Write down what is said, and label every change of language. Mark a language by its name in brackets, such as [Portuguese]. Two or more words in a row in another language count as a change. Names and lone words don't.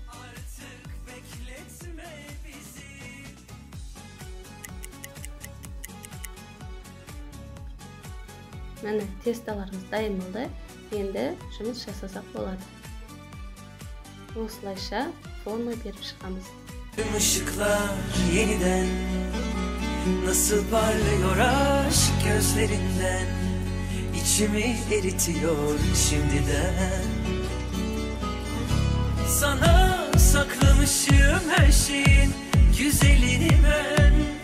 [Kazakh] Міне тесталарымыз дайын болды. Енді жұмыс жасасақ болады. Осылайша форма беріп шығамыз. [Turkish] Işıklar yeniden nasıl parlıyor aşk gözlerinden, içimi eritiyor şimdiden. Sana saklamışım her şeyin güzelini ben.